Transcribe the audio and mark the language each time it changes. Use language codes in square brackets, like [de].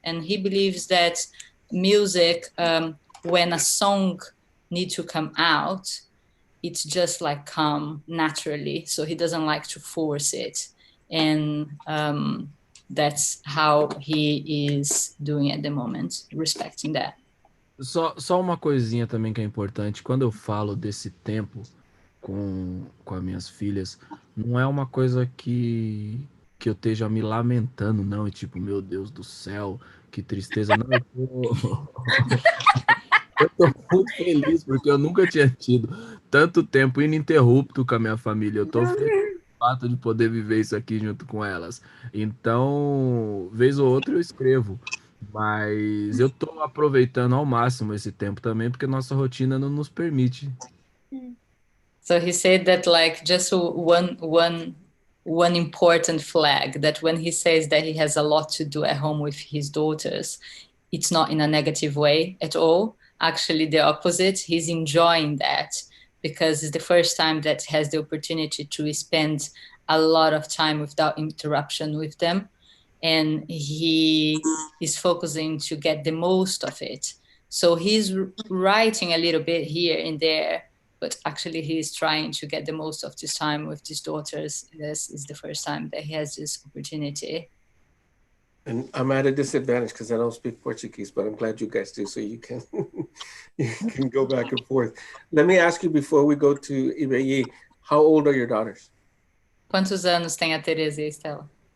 [en] And he believes that music, when a song needs to come out, it's just like come naturally. So he doesn't like to force it. And that's how he is doing at the moment, respecting that. [pt] Só uma coisinha também que é importante. Quando eu falo desse tempo com as minhas filhas, não é uma coisa que eu esteja me lamentando, não. E tipo, meu Deus do céu, que tristeza. Não, eu tô muito feliz porque eu nunca tinha tido tanto tempo ininterrupto com a minha família. Eu tô feliz com o fato de poder viver isso aqui junto com elas. Então, vez ou outra eu escrevo. Mas eu tô aproveitando ao máximo esse tempo também, porque nossa rotina não nos permite. [en] So he said that like just one important flag, that when he says that he has a lot to do at home with his daughters, it's not in a negative way at all. Actually, the opposite. He's enjoying that because it's the first time that he has the opportunity to spend a lot of time without interruption with them. And he is focusing to get the most of it. So he's writing a little bit here and there, but actually he is trying to get the most of this time with his daughters. This is the first time that he has this opportunity. And I'm at a disadvantage because I don't speak Portuguese, but I'm glad you guys do, so you can you can go back and forth. Let me ask you before we go to Ibeyi, how old are your daughters? [pt] Quantos anos tem a Teresa e a Estela?